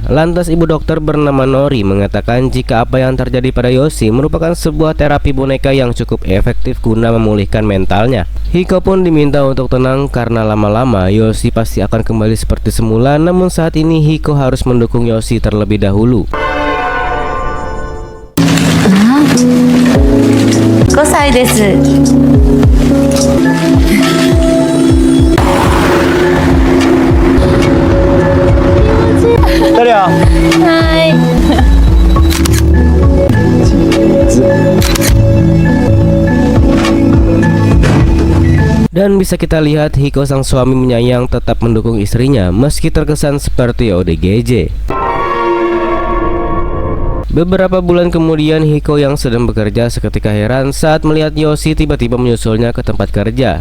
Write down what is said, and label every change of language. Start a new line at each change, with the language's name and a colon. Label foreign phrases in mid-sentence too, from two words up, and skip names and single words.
Indonesian: Lantas ibu dokter bernama Nori mengatakan jika apa yang terjadi pada Yoshi merupakan sebuah terapi boneka yang cukup efektif guna memulihkan mentalnya. Hiko pun diminta untuk tenang karena lama-lama Yoshi pasti akan kembali seperti semula. Namun saat ini Hiko harus mendukung Yoshi terlebih dahulu.
Japanese: 5 歳です。誰や？はい。
Indonesian: Dan bisa kita lihat Hiko sang suami menyayang tetap mendukung istrinya meski terkesan seperti ODGJ. Beberapa bulan kemudian Hiko yang sedang bekerja seketika heran saat melihat Yoshi tiba-tiba menyusulnya ke tempat kerja.